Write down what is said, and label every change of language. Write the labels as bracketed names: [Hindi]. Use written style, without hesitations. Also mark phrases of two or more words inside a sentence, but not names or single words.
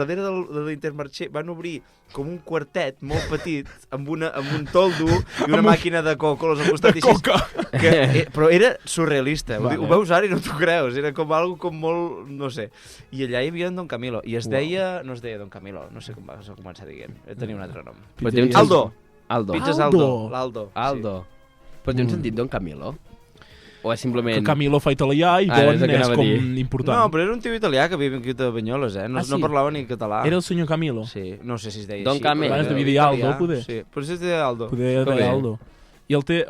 [Catalan] a darrere de l'Intermarché van obrir com un quartet molt petit amb un toldo i una màquina de Coca-Coles al costat. De i així, coca! però era surrealista. Vale. Ho veus ara i no t'ho creus. Era com algo com molt... No sé. I allà hi havia en Don Camilo. I es deia... No es deia Don Camilo. No sé com va començar dient. Tenia un altre nom. Però té un Pizzeria. Aldo. Aldo. Pizzas Aldo. Aldo. L'Aldo. Aldo. Però té un sentit Don Camilo? O és Que simplement... Camilo fa italià i Ah, Don és el que és anava a com dir. important. No, però era un tio italià que havia vingut a Banyoles, eh? No, Ah, sí? no parlava ni català. Era el senyor Camilo. Sí, no sé si es deia Don així. Camilo. però Abans devia era dir Aldo, italià. poder. Sí, però es deia Aldo. Poder Que de bé. Aldo. I el té... O sigui,